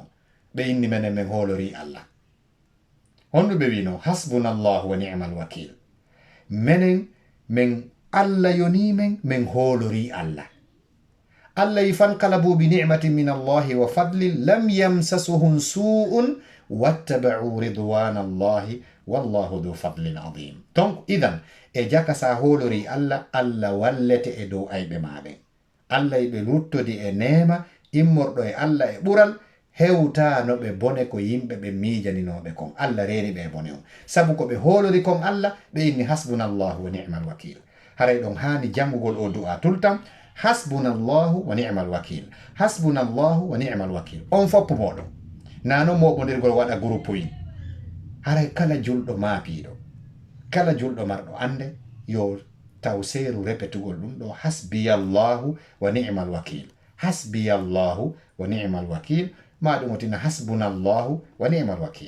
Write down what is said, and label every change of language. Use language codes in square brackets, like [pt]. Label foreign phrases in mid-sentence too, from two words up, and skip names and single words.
[ff] ɓe inni menen men hoolori Allah. honɗuɓe wino [ar] حسبنا الله ونعم الوكيل. [ff] menen men Allah yoni men hoolori Allah. [ar] فانقلبوا بنعمة من الله وفضل لم يمسسهم سوء واتبعوا رضوان الله والله ذو فضل عظيم. [ff] donc idan e jaka sa hoolori Allah, Allah wallete e dow ayɓe maɓe. Allah yiɓe luttodi e neema, immorɗo e Allah e ɓural, hewtano ɓe bone ko yimɓe ɓe miijaninoɓe kon. Allah reeni ɓe bone on sabu ko ɓe hoolori kon Allah ɓe inni [ar] حسبنا الله ونعم الوكيل. [ff] haray ɗon hani jangugol o du'a tultam [ar] حسبنا الله ونعم الوكيل, حسبنا الله ونعم الوكيل. [ff] on foppo moɗon nano moɓodirgol waɗa groupe yin. haray kala julɗo maapiɗo, kala julɗo marɗo ande yo taw seeru repetugol ɗum ɗo [ar] حسبي الله ونعم الوكيل, حسبي الله ونعم الوكيل, [ff] ma ɗum otina [ar] حسبنا الله ونعم الوكيل.